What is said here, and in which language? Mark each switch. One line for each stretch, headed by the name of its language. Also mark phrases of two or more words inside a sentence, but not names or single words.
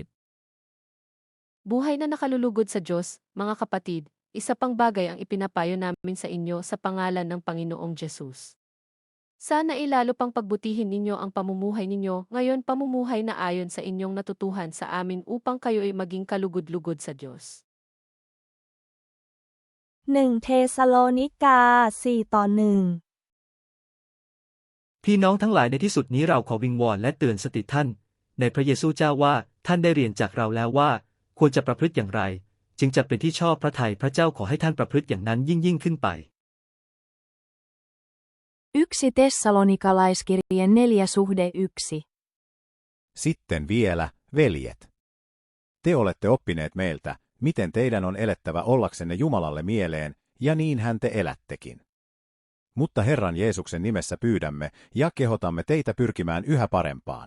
Filipino: Buhay na nakalulugod sa Diyos, mga kapatid, isa pang bagay ang ipinapayo namin sa inyo sa pangalan ng Panginoong Jesus. Sana ilalo pang pagbutihin ninyo ang pamumuhay ninyo, ngayon pamumuhay na ayon sa inyong natutuhan sa amin upang kayo ay maging kalugod-lugod sa Diyos. 1 Thessalonica 4:1.
Thai: พี่น้องทั้งหลายในที่สุดนี้เราขอวิงวอนและเตือนสติท่านในพระเยซูเจ้าว่าท่านได้เรียนจากเราแล้วว่าควรจะประพฤติอย่างไรจึงจะเป็นที่ชอบพระทัยพระเจ้าขอให้ท่านประพฤติอย่างนั้นยิ่งขึ้นไป
Finnish: 1 Tessalonikalaiskirje 4:1. Sitten vielä, veljet. Te olette oppineet meiltä, miten teidän on elettävä ollaksenne Jumalalle mieleen, ja niin hän te elättekin. Mutta Herran Jeesuksen nimessä pyydämme ja kehotamme teitä pyrkimään yhä parempaan.